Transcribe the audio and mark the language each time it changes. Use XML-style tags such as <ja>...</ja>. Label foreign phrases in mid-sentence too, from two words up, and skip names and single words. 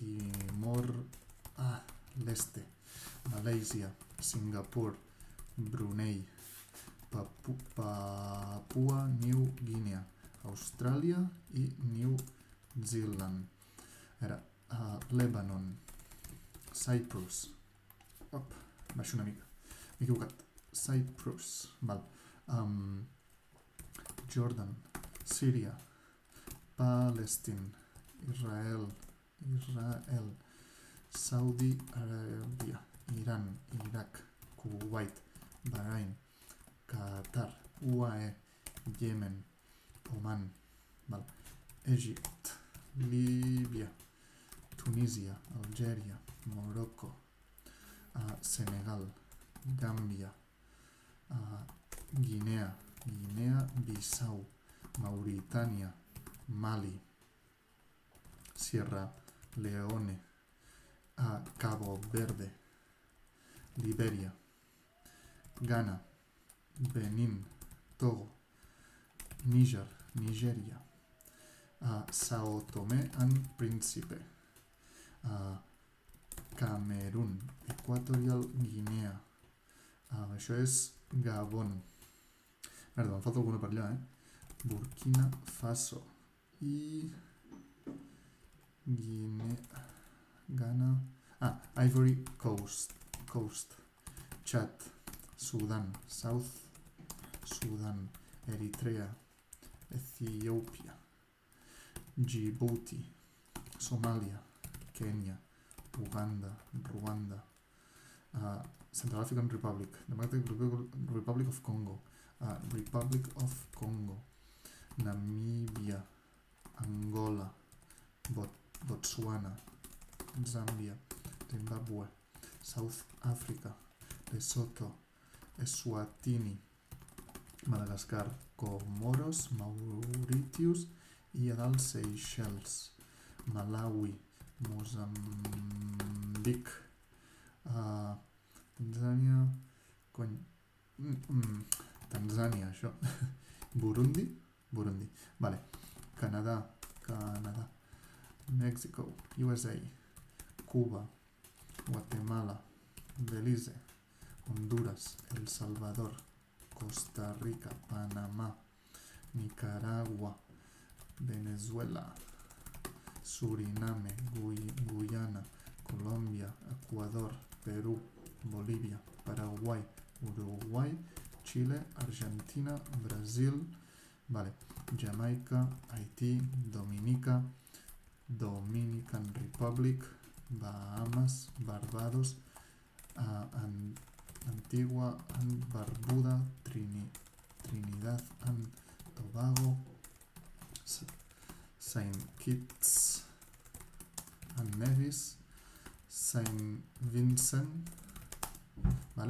<ca>Timor-Leste, Malàisia, Singapur, Brunei, Papua New Guinea, Austràlia i New Zealand. Lebanon, Cyprus, baixo una mica, m'he equivocat, Cyprus, val. Jordan, Síria, Palestine, Israel, Saudi Aràbia, Iran, Iraq, Kuwait, Bahrain, Qatar, UAE, Yemen, Oman, val. Egipte, Líbia, Tunísia, Algèria, Morocco, Senegal, Gàmbia, Guinea-Bissau, Mauritània, Mali, Sierra Leone, Cabo Verde, Libèria, Ghana, Benin, Togo, Níger, Nigèria, Sao Tomé and Príncipe, Camerún, Equatorial Guinea, això és Gabon, merda, em falta alguna per allà, Burkina Faso i Ghana, Ivory Coast, Chad, Sudan, South Sudan, Eritrea, Ethiopia, Djibouti, Somàlia, Kenya, Uganda, Ruanda, Central African Republic, Democratic Republic of Congo, Republic of Congo, Namíbia, Angola, Botswana, Zàmbia, Zimbabue, South Africa, Lesotho, Eswatini, Madagascar, Comoros, Mauritius i a dalt Seychelles, Malawi, Moçambic, Tanzània, això, Burundi, vale, Canadà, Mexico, USA, Cuba, Guatemala, Belize, Honduras, El Salvador, Costa Rica, Panamá, Nicaragua, Venezuela, Suriname, Guyana, Colòmbia, Equador, Perú, Bolívia, Paraguai, Uruguai, Xile, Argentina, Brasil, vale, Jamaica, Haití, Dominica, Dominican Republic, Bahamas, Barbados, Antigua and Barbuda, Trinidad and Tobago, Saint Kitts and Nevis, Saint Vincent, vale?</ca>